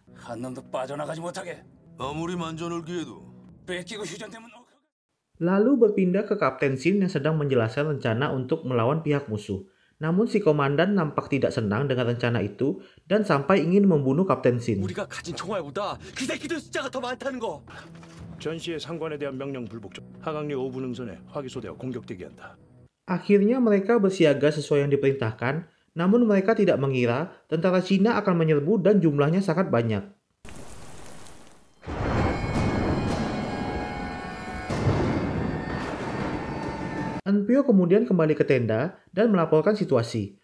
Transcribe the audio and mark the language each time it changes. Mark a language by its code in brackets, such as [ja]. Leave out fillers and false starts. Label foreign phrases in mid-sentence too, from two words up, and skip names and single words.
[ko] 한 놈도 빠져나가지 못하게 아무리 만전을 기해도 뺏기고 휴전되면 [id] Lalu berpindah ke Kapten Shin yang sedang menjelaskan rencana untuk melawan pihak musuh. Namun si komandan nampak tidak senang dengan rencana itu dan sampai ingin membunuh Kapten Shin. [ko] 우리가 가진 총알보다 그 새끼들 숫자가 더 많다는 거. 전시의 상관에 대한 명령 불복종. 하강리 5분 능선에 화기소대와 공격 대기한다. [id] Akhirnya mereka bersiaga sesuai yang diperintahkan, namun mereka tidak mengira tentara Cina akan menyerbu dan jumlahnya sangat banyak. Enpyo kemudian kembali ke tenda dan melaporkan situasi.